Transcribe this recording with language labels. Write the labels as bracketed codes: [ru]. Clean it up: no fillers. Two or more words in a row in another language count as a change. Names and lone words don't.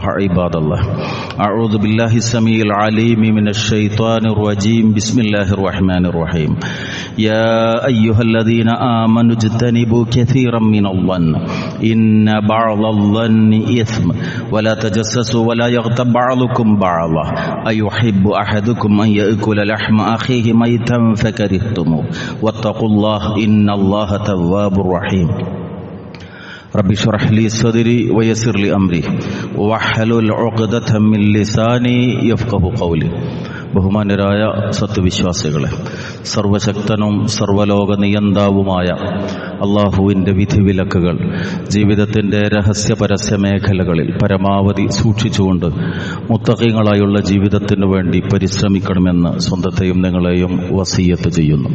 [ar] عباد الله أعوذ بالله السميع العليم من الشيطان الرجيم بسم الله الرحمن الرحيم يا أيها الذين آمنوا اجتنبوا كثيرا من الظن إن بعض الظن إثم ولا تجسسوا ولا يغتب بعضكم بعضا أيحب أحدكم أن يأكل لحم أخيه ميتا فكرهتموه واتقوا الله إن الله تواب رحيم رب اشرح لي صدري ويسر لي أمري واحلل عقدة من لساني يفقهوا قولي [ml] ബഹുമാന്യരായ സത്യവിശ്വാസികളെ, സർവശക്തനും സർവലോക നിയന്താവുമായ അള്ളാഹുവിൻ്റെ വിധിവിലക്കുകൾ ജീവിതത്തിൻ്റെ രഹസ്യ പരസ്യ മേഖലകളിൽ പരമാവധി സൂക്ഷിച്ചുകൊണ്ട് മുത്തഖീങ്ങളായുള്ള ജീവിതത്തിനു വേണ്ടി പരിശ്രമിക്കണമെന്ന് സ്വന്തത്തെയും നിങ്ങളെയും വസിയ്യത്ത് ചെയ്യുന്നു.